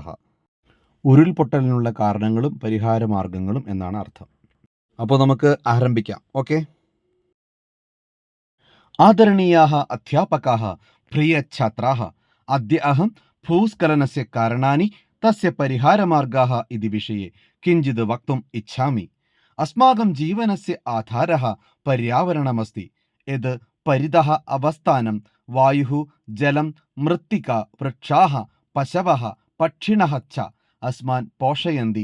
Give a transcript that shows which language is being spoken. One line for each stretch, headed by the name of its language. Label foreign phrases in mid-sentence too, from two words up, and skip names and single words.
Malayalam: ഉരുൾപൊട്ടലിനുള്ള കാരണങ്ങളും പരിഹാരമാർഗങ്ങളും എന്നാണ് അർത്ഥം. അപ്പോൾ നമുക്ക് ആരംഭിക്കാം.
Sanskrit: ഓക്കെ. ആദരണീയാः അധ്യാപകാः, പ്രിയ ഛാത്രാः, അദ്യ അഹം ഭൂസ്ഖലനസ്യ കാരണാനി തസ്യ പരിഹാരമാർഗാः इति विषये किञ्चित् वक्तुम् इच्छामि. अस्माकं जीवनस्य आधारः पर्यावरणमस्ति. यद् परितः अवस्थानं वायुः, जलं, मृत्तिका, वृक्षाः, पशवः, पक्षिणः च अस्मान् पोषयन्ति.